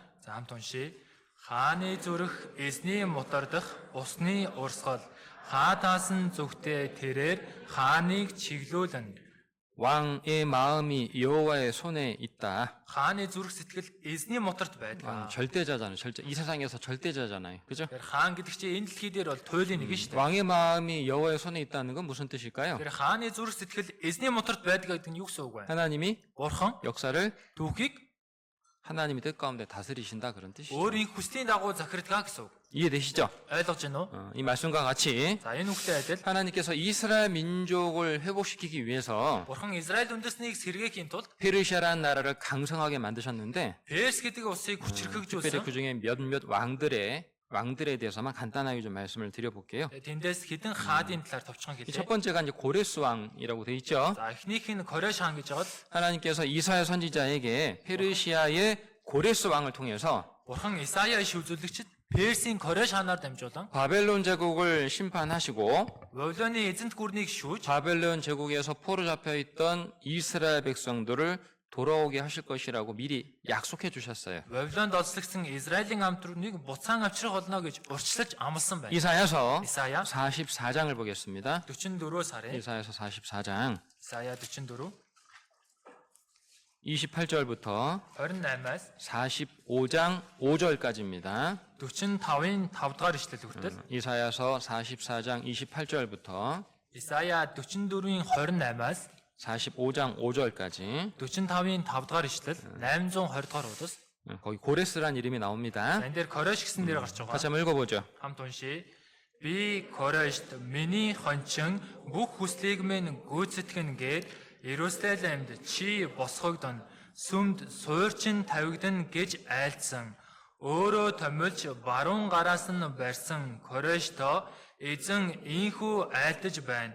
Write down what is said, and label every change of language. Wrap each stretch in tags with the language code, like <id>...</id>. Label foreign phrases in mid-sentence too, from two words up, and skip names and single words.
<mn>За хамт уншия. Хааны зүрх эзний мутардах усны урсгал хаатаас нь зүгтээ тэрээр хааныг чиглүүлэн</mn> <ko>왕의 마음이 여호와의 손에 있다.</ko> <mn>Хааны зүрх сэтгэл эзний моторт байдаг.</mn> <ko>절대자잖아요. 이 세상에서 절대자잖아요. 그죠?</ko> <mn>Тэр хаан гэдэг чинь энэ дэлхий дээр бол туйлын нэг шүү дээ.</mn> <ko>왕의 마음이 여호와의 손에 있다는 건 무슨 뜻일까요?</ko> <mn>Тэр хааны зүрх сэтгэл эзний моторт байдаг гэдэг нь юу гэсэн үг вэ?</mn> <ko>하나님이</ko> <mn>Бурхан</mn> <ko>역사를</ko> <mn>түүхийг</mn> <ko>하나님이 뜻 가운데 다스리신다 그런 뜻이죠.</ko> <mn>өөрийн хүслийн дагуу захирдгаа гэсэн үг.</mn> <ko>이해되시죠?</ko> <mn>ойлгож байна уу?</mn> <ko>이 말씀과 같이</ko> <mn>За энэ үгтэй адил</mn> <ko>하나님께서 이스라엘 민족을 회복시키기 위해서</ko> <mn>Бурхан Израиль үндэснийг сэргээхийн тулд</mn> <ko>페르시아라는 나라를 강성하게 만드셨는데</ko> <mn>Перс гэдэг улсыг</mn> <ko>특별히</ko> <mn>хүчрхэгжүүлсэн.</mn> <ko>그 중에 몇몇 왕들에 대해서만 간단하게 좀 말씀을 드려볼게요.</ko> <mn>Тэндээс хэдэн хаадын талаар товчхон</mn> <ko>이</ko> <mn>хэлье.</mn> <ko>첫 번째가 이제 고레스 왕이라고 돼 있죠.</ko> <mn>За эхнийх нь Кореш хаан гэж байгаа.</mn> <ko>하나님께서 이사야 선지자에게 페르시아의 고레스 왕을 통해서</ko> <mn>Бурхан Исая иш үзүүлэгчд Персийн Кореш хаанаар дамжуулан</mn> <ko>바벨론 제국을 심판하시고</ko> <mn>Вавилоны эзэнт гүрнийг шүүж</mn> <ko>바벨론 제국에서 포로 잡혀 있던 이스라엘 백성들을 돌아오게 하실 것이라고 미리 약속해 주셨어요.</ko> <mn>Вавилонд олслогсон Израилийн амтруудыг буцаан авчрах болно гэж урьдчилж амласан байна.</mn> <ko>이사야서</ko> <mn>Исая</mn> <ko>44장을 보겠습니다.</ko> <mn>44 сарын</mn> <ko>이사야서 44장</ko> <mn>Исая 44</mn> <ko>28절부터</ko> <mn>28-аас</mn> <ko>45장 5절까지입니다.</ko> <mn>45-ын 5 дахь ишлэл хүртэл</mn> <ko>이사야서 44장 28절부터</ko> <mn>Исая 44-ийн 28-аас</mn> <ko>45장 5절까지</ko> <mn>45-ийн 5 дахь ишлэл 820 дахь удас</mn> <ko>거기 고레스란 이름이 나옵니다.</ko> <mn>энэ дээр Кореш гэсэн нэр гарч байгаа.</mn> <ko>같이 한번 읽어보죠.</ko> <mn>Хамт уншия. Би Корешт миний хончин бүх хүслийг минь гүйцэтгэн гээд Иерусалимд чи босгогдон сүмд суурчин тавигдан гэж айлдсан. Өөрөө томилж баруун гараас нь барьсан Корешто эзэн ийхүү айлдаж байна.</mn>